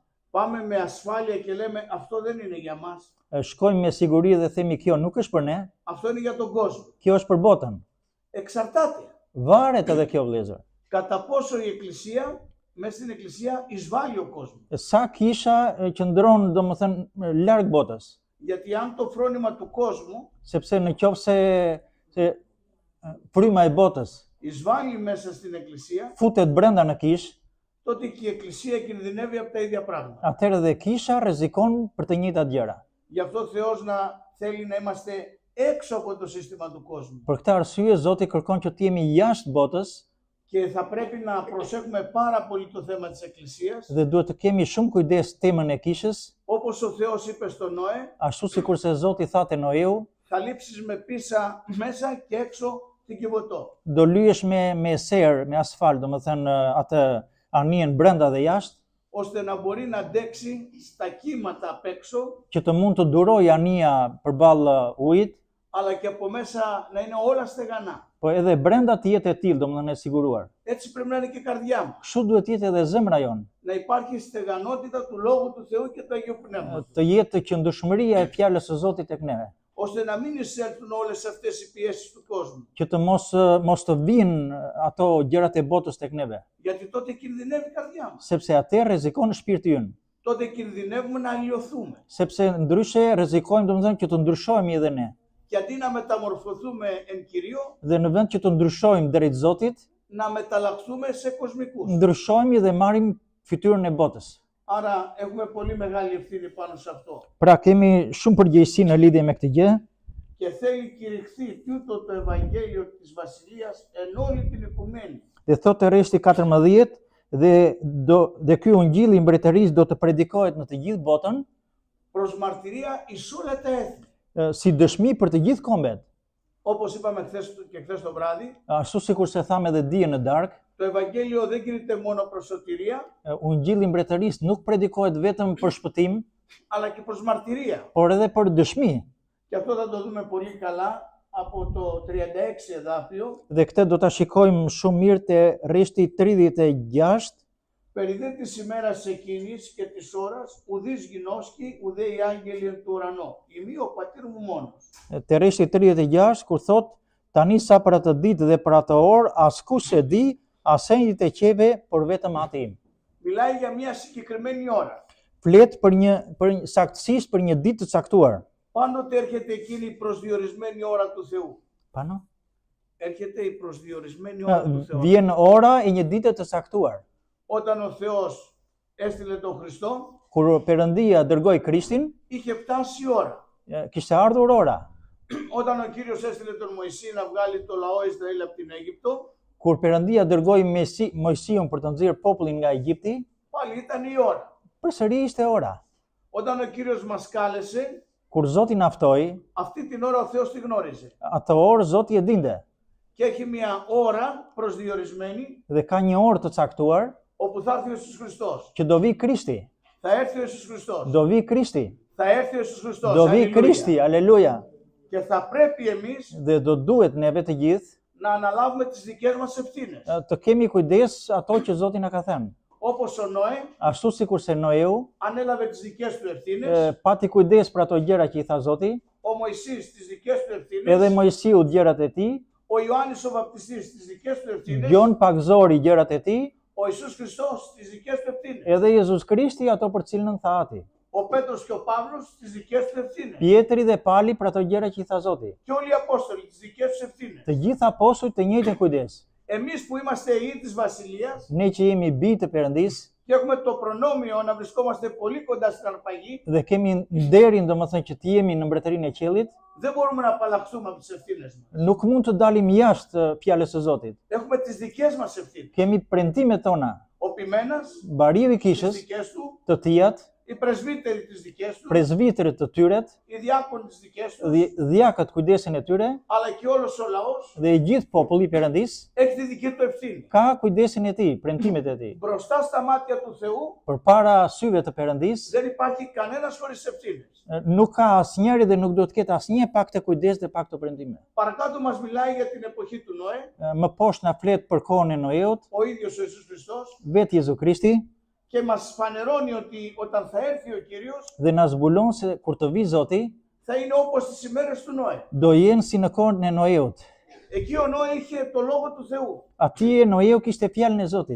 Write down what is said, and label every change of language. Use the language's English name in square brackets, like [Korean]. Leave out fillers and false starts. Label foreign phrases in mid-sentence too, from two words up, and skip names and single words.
[Greek] Πάμε με ασφάλεια και λέμε αυτό δεν είναι για μας. [Albanian] Shkojmë me siguri dhe themi kjo nuk është për ne, [Greek] Αυτό είναι για τον κόσμο. [Albanian] kjo është për botën. [Greek] Εξαρτάται. [Albanian] Varet edhe kjo vëllezër. [Greek] Κατά πόσο η Εκκλησία, μέσα στην Εκκλησία εισβάλλει ο κόσμος. [Albanian] Sa kisha qëndron domethënë larg botës, [Greek] Γιατί αν το φρόνημα του κόσμου [Albanian] sepse në qoftë se fryma e botës [Greek] εισβάλλει μέσα στην Εκκλησία, [Albanian] futet brenda në kishë, [Greek] τότε και η Εκκλησία κινδυνεύει από τα ίδια πράγματα. [Albanian] atëherë dhe kisha rrezikon për të njëjtat gjëra. [Greek] Γι' αυτό ο Θεός να θέλει να είμαστε έξω από το σύστημα του κόσμου. [Albanian] Për këtë arsye Zoti kërkon që të jemi jashtë botës [Greek] Και θα πρέπει να προσέχουμε πάρα πολύ το θέμα της Εκκλησίας. [Albanian] dhe duhet të kemi shumë kujdes temën e kishës, [Greek] Όπως ο Θεός είπε στον Νόε, [Albanian] ashtu sikurse Zoti tha te Noeu, [Greek] θα λείψεις με πίσα μέσα και έξω την κυβωτό. [Albanian] do lyesh me ser, me asfalt, domethënë atë anijen brenda dhe jashtë, [Greek] ώστε να μπορεί να αντέξει στα κύματα απ' έξω, [Albanian] që të mund të durojë anija përballë ujit, [Greek] αλλά και από μέσα να είναι όλα στεγανά. [Albanian] po edhe brenda të jetë e tillë, domethënë e siguruar. [Greek] Έτσι πρέπει να είναι και η καρδιά μας. [Albanian] Kështu duhet të jetë edhe zemra jonë, [Greek] Να υπάρχει στεγανότητα του Λόγου του Θεού και του Αγίου Πνεύματος. [Albanian] të jetë qëndrueshmëria e fjalës së Zotit tek neve, [Greek] Ώστε να μην εισέλθουν όλες αυτές οι πιέσεις του κόσμου. [Albanian] që të mos të vinë ato gjërat e botës tek neve, [Greek] Γιατί τότε κινδυνεύει η καρδιά μας. [Albanian] sepse atë rrezikon shpirti ynë. [Greek] Τότε κινδυνεύουμε να αλλοιωθούμε. [Albanian] Sepse ndryshe rrezikojmë domethënë që të ndryshohemi edhe ne. [Greek] Και αντί να μεταμορφωθούμε εν Κυρίω, [Albanian] Dhe në vend që të ndryshojmë drejt Zotit, [Greek] να μεταλλαχθούμε σε κοσμικούς. [Albanian] ndryshojmë dhe marrim fytyrën e botës. [Greek] Άρα έχουμε πολύ μεγάλη ευθύνη πάνω σε αυτό. [Albanian] Pra kemi shumë përgjegjësi në lidhje me këtë gjë [Greek] Και θέλει κηρυχθεί τούτο το Ευαγγέλιο της Βασιλείας εν όλη την οικουμένη. [Albanian] dhe thotë rreshti 14 dhe ky ungjilli i mbretërisë do të predikohet në të gjithë botën [Greek] Προς μαρτυρία εις όλα τα έθνη. [Albanian] si dëshmi për të gjithë kombet. [Greek] Όπως είπαμε χθες το βράδυ, [Albanian] Ashtu sikur se thamë edhe dije në darkë, [Greek] το Ευαγγέλιο δεν κηρύττεται μόνο προς σωτηρία, [Albanian] ungjilli i mbretërisë nuk predikohet vetëm për shpëtim, [Greek] αλλά και προς μαρτυρία. [Albanian] por edhe për dëshmi. [Greek] Και αυτό θα το δούμε πολύ καλά από το 36 εδάφιο. [Albanian] Dhe këtë do ta shikojmë shumë mirë te rreshti 36. [Greek] Περί δε της ημέρας εκείνης και της ώρας, ουδείς γινώσκει, ουδέ οι άγγελοι εν του ουρανό. Ημί ο πατήρ μου μόνος. [Albanian] Te rreshti 36 kur thot tani sa për atë ditë dhe për atë orë askush e di, as enjtë e qeve, por vetëm Ati im. [Greek] Μιλάει για μια συγκεκριμένη ώρα. [Albanian] Flet për saktësisht për një ditë të caktuar. [Greek] Πάντοτε έρχεται εκείνη η προσδιορισμένη ώρα του Θεού. Pano? Έρχεται η προσδιορισμένη ώρα του Θεού. [Albanian] Vjen ora e një dite të caktuar. [Greek] Όταν ο Θεός έστειλε τον Χριστό, [Albanian] Kur Perëndia dërgoi Krishtin, [Greek] είχε φτάσει η ώρα. [Albanian] kishte ardhur ora. [Greek] Όταν ο Κύριος έστειλε τον Μωυσή να βγάλει το λαό Ισραήλ από την Αίγυπτο, [Albanian] Kur Perëndia dërgoi Mojsiun për të nxjerrë popullin nga Egjipti, [Greek] πάλι ήταν η ώρα. [Albanian] përsëri ishte ora. [Greek] Όταν ο Κύριος μας κάλεσε, [Albanian] Kur Zoti na ftoi, [Greek] αυτή την ώρα ο Θεός τη γνώριζε. [Albanian] atë orë Zoti e dinte [Greek] Και έχει μια ώρα προσδιορισμένη, [Albanian] dhe ka një orë të caktuar [Greek] όπου θα έρθει ο Ιησούς Χριστός. [Albanian] që do vi Krishti. [Greek] Θα έρθει ο Ιησούς Χριστός. [Albanian] Do vi Krishti. [Greek] Θα έρθει ο Ιησούς Χριστός. [Albanian] Do vi [Greek] Αλληλούια. [Albanian] Krishti, aleluja. [Greek] Και θα πρέπει εμείς [Albanian] Dhe do duhet neve të gjithë [Greek] να αναλάβουμε τις δικές μας ευθύνες. [Albanian] të kemi kujdes ato që Zoti na ka thënë. [Greek] Όπως ο Νόε [Albanian] Ashtu sikur se Noeu [Greek] ανέλαβε τις δικές του ευθύνες, [Albanian] pati kujdes për ato gjëra që i tha Zoti, [Greek] ο Μωυσής τις δικές του [Albanian] edhe [Greek] ευθύνες, [Albanian] Mojsiu gjërat e tij, [Greek] ο Ιωάννης ο Βαπτιστής τις δικές του ευθύνες, [Albanian] Gjon Pakzori gjërat e tij, [Greek] ο Ιησούς Χριστός τις δικές του ευθύνες, [Albanian] edhe Jezus Krishti ato për cilën tha Ati. [Greek] ο Πέτρος και ο Παύλος τις δικές του ευθύνες [Albanian] Pietri dhe Pali për ato gjëra që i tha Zoti. [Greek] και όλοι οι Απόστολοι τις δικές τους ευθύνες. [Albanian] Të gjithë apostujt të njëjtën kujdes. [Greek] Εμείς που είμαστε ιοί της Βασιλείας [Albanian] Ne që jemi bij të Perëndisë [Greek] και έχουμε το προνόμιο να βρισκόμαστε πολύ κοντά στην αρπαγή, [Albanian] dhe kemi nderin domethënë që të jemi në mbretërinë e qiellit, [Greek] δεν μπορούμε να απαλλαχθούμε από τις ευθύνες μας. [Albanian] nuk mund të dalim jashtë fjalës së Zotit. [Greek] Έχουμε τις δικές μας ευθύνες. [Albanian] Kemi premtimet tona. [Greek] Ο Ποιμένας, [Albanian] Bariu i [Greek] τις [Albanian] kishës, [Greek] δικές του, [Albanian] të tijat, [Greek] οι πρεσβύτεροι τις δικές του, [Albanian] prezbiterit të tyret, [Greek] οι διάκονοι τις δικές του, [Albanian] dhjakët kujdesin e tyre [Greek] αλλά και όλος ο λαός [Albanian] dhe i gjithë populli i Perëndisë [Greek] έχει τη δική του ευθύνη. [Albanian] ka kujdesin e tij, premtimet e tij. [Greek] Μπροστά στα μάτια του Θεού [Albanian] Përpara syve të Perëndisë [Greek] δεν υπάρχει κανένας χωρίς ευθύνες. [Albanian] nuk ka asnjëri dhe nuk do të ketë asnjë pak të kujdes dhe pak të premtime. [Greek] Παρακάτω μας μιλάει για την εποχή του Νόε, [Albanian] Më poshtë na flet për kohën e Noeut, [Greek] ο ίδιος ο Ιησούς Χριστός, [Albanian] vetë Jezu Krishti, [Greek] και μας φανερώνει ότι όταν θα έρθει ο Κύριος [Albanian] dhe na zbulon se kur të vi Zoti, [Greek] θα είναι όπως τις ημέρες του Νόε. [Albanian] do jenë si në kohën e Noeut. [Greek] Εκεί ο Νόε είχε το Λόγο του Θεού. [Albanian] Atje Noeu kishte fjalën e Zotit.